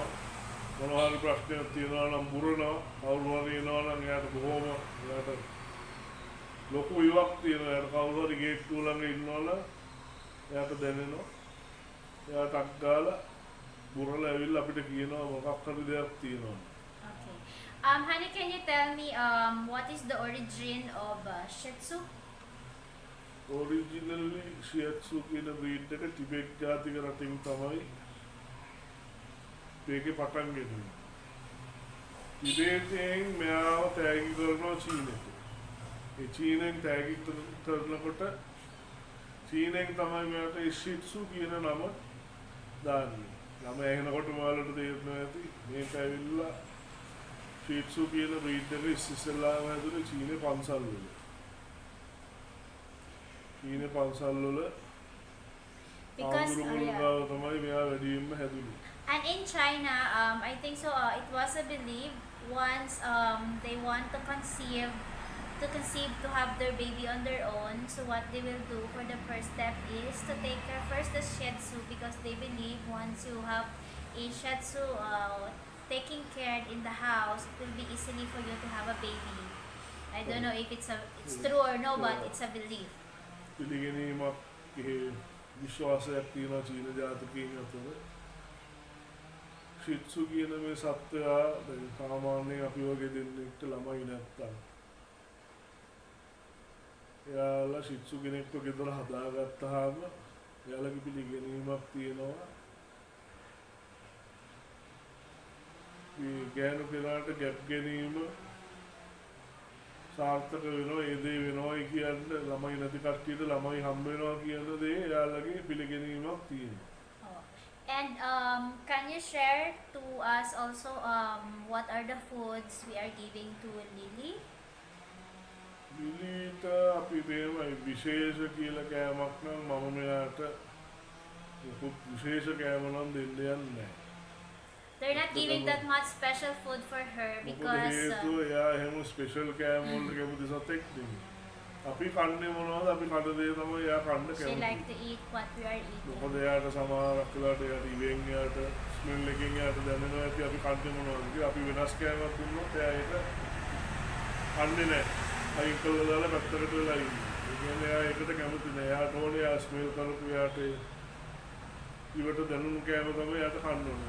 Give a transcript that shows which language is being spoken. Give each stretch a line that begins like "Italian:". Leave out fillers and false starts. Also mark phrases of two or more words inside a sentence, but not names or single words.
Sinhala: මොනවා හරි ප්‍රශ්නයක් තියෙනවා නම් බුරනවා. කවුරු හරි එනවා නම් එයාට බොහොම එයාට ලොකු ඉවක් තියෙනවා. එයාට කවුරු හරි ගේට්ටුව ළඟ ඉන්නවනම් එයාට දැනෙනවා. එයාට අක් ගාලා බුරලා ඇවිල්ලා අපිට කියනවා මොකක් හරි දෙයක් තියෙනවා.
English: Okay. Honey, can you tell me what is the origin of Shih Tzu?
Sinhala: ඔරිජිනලි ෂී ට්සු කියන බ්‍රීඩ් එක ටිබෙට් ජාතික රටින් තමයි මේකේ පටන් ගන්නේ. ටිබෙටෙන් මෙයාව තෑගි කරනවා චීනෙට. ඒ චීනෙන් තෑගි කරනකොට චීනෙන් තමයි මෙයාට ෂී ට්සු කියන නම දාන්නේ. නම ඇහෙනකොට ඔයාලට තේරෙනවා ඇති මේක ඇවිල්ලා ෂී ට්සු කියන බ්‍රීඩ් එක ඉස්සෙල්ලාම හැදුනේ චීනේ පන්සල් වල. චීනේ පන්සල් වල
English: Because
Sinhala: තමයි මෙයා වැඩියෙන්ම හැදුනේ.
English: and in China, I think so. It was a belief once they want to conceive to have their baby on their own. So what they will do for the first step is to take care first the Shih Tzu, because they believe once you have a Shih Tzu taking care in the house, it will be easily for you to have a baby. I don't know if it's true or no, but it's a belief.
Sinhala: පිළිගැනීමක් විශ්වාසයක් තියෙනවා චීන ජාතිකයන් අතර. ෂී ට්සු කියන මේ සත්වයා දැන් සාමාන්‍යයෙන් අපි වගේ දෙන්නෙක්ට ළමයි නැත්තම් එයාලා ෂී ට්සු කෙනෙක්ව ගෙදර හදාගත්තාම එයාලගේ පිළිගැනීමක් තියෙනවා මේ ගෑනු කෙනාට ගැප් ගැනීම සාර්ථක වෙනවා. ඒ දේ වෙනවායි කියන්නේ ළමයි නැති කට්ටියට ළමයි හම්බ වෙනවා කියන දේ එයාලගේ පිළිගැනීමක් තියෙනවා.
English: And can you share to us also what are the foods we are giving to Lily?
Sinhala: ලිලිට අපි මේවයි විශේෂ කියලා කෑමක් නම් මම මෙයාට විශේෂ කෑම නම් දෙන්න යන්නේ නැහැ.
English: They're not giving that much special food for her because
Sinhala: හේතුව එයා එහෙම ස්පෙෂල් කෑම වලට කැමති සතෙක් නෙමෙයි. අපි කන්නේ මොනවද? අපි කන දේ තමයි එයා කන්න
English: she
Sinhala: කැමති.
English: like to eat what we are eating.
Sinhala: මොකද එයාට සමහරක් වෙලාවට එයාට ඉවෙන් එයාට ස්මෙල් එකෙන් එයාට දැනෙනවා ඇති අපි කන්නේ මොනවද කියලා. අපි වෙනස් කෑමක් දුන්නොත් එයා ඒක කන්නේ නැහැ. අයින් කළා දාලා පැත්තකට වෙලා ඉන්නේ. ඒ කියන්නේ එයා ඒකට කැමති නැහැ. එයාට ඕනේ එයා ස්මෙල් කරපු එයාට ඉවට දැනුණු කෑම තමයි එයාට කන්න ඕනේ.